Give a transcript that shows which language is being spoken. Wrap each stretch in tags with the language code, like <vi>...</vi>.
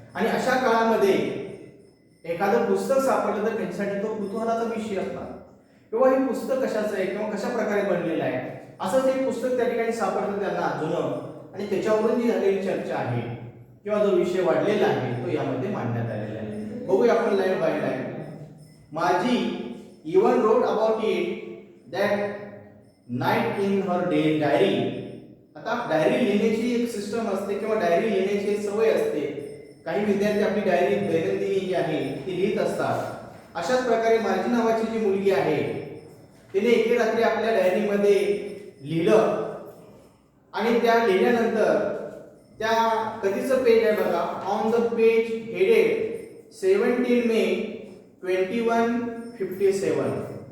<mr>आणि अशा काळामध्ये एखादं पुस्तक सापडलं तर त्यांच्यासाठी तो कुतूहलाचा विषय असणार किंवा हे पुस्तक कशाचं आहे किंवा कशा प्रकारे बनलेलं आहे. असंच एक पुस्तक त्या ठिकाणी सापडतं त्यांना जुनं आणि त्याच्यावरून जी झालेली चर्चा आहे किंवा जो विषय वाढलेला आहे तो यामध्ये मांडण्यात आलेला आहे. बघूया आपण</mr> <en>Live by live. माझी even wrote about it that night in her diary.</en> <mr>आता डायरी लिहिण्याची एक सिस्टम असते किंवा डायरी लिहिण्याची एक सवय असते. काही विद्यार्थी आपली डायरी दैनंदिनी जी आहे ती लिहित असतात. अशाच प्रकारे माझी नावाची जी मुलगी आहे तिने एके रात्री आपल्या डायरीमध्ये लिहिलं आणि त्या लिहिल्यानंतर त्या कधीचं पेज आहे बघा,</mr> <en>On the page headed 17 May 2157.</en>